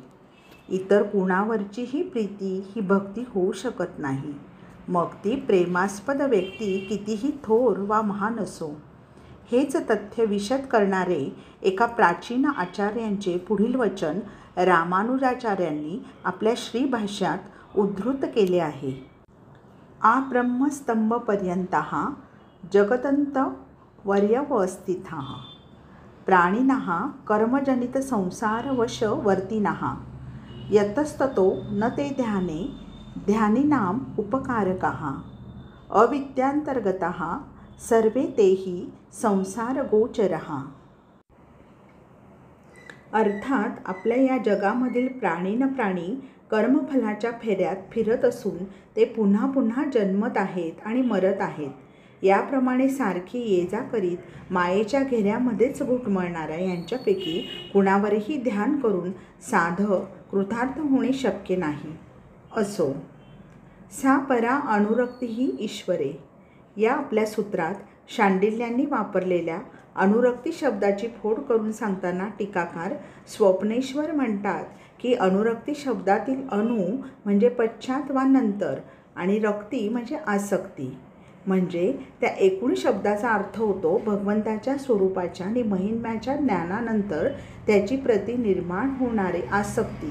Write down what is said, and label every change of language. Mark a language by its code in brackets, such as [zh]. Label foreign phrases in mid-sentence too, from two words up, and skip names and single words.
[mr] इतर कुणावरचीही प्रीती ही भक्ती होऊ शकत नाही, मग ती प्रेमास्पद व्यक्ती कितीही थोर वा महान असो. हेच तथ्य विशद करणारे एका प्राचीन आचार्यांचे पुढील वचन रामानुजाचार्यांनी आपल्या श्रीभाष्यात उद्धृत केले आहे. [sa] आब्रह्मस्तंभपर्यंतः जगतंत वर्यवस्थितः प्राणिनः कर्मजनित संसारवश वर्तिनः यतस्ततो न ते ध्याने ध्यानिनाम उपकारकः अविद्यांतर्गतः सर्वे तेही संसारगोचरः. [mr] अर्थात आपल्या या जगामधील प्राणी कर्मफलाच्या फेऱ्यात फिरत असून ते पुन्हा पुन्हा जन्मत आहेत आणि मरत आहेत. याप्रमाणे सारखी ये जा करीत मायेच्या घेऱ्यामध्येच घुटमळणाऱ्या यांच्यापैकी कुणावरही ध्यान करून साधक कृतार्थ होणे शक्य नाही. असो, [sa] सा परा अनुरक्तीही ईश्वरे. [mr] या आपल्या सूत्रात शांडिल्यांनी वापरलेल्या अनुरक्ती शब्दाची फोड करून सांगताना टीकाकार स्वप्नेश्वर म्हणतात की अनुरक्ती शब्दातील अनु म्हणजे पश्चात वा नंतर आणि रक्ती म्हणजे आसक्ती. म्हणजे त्या एकूण शब्दाचा अर्थ होतो भगवंताच्या स्वरूपाच्या आणि महिम्याच्या ज्ञानानंतर त्याची प्रति निर्माण होणारे आसक्ती.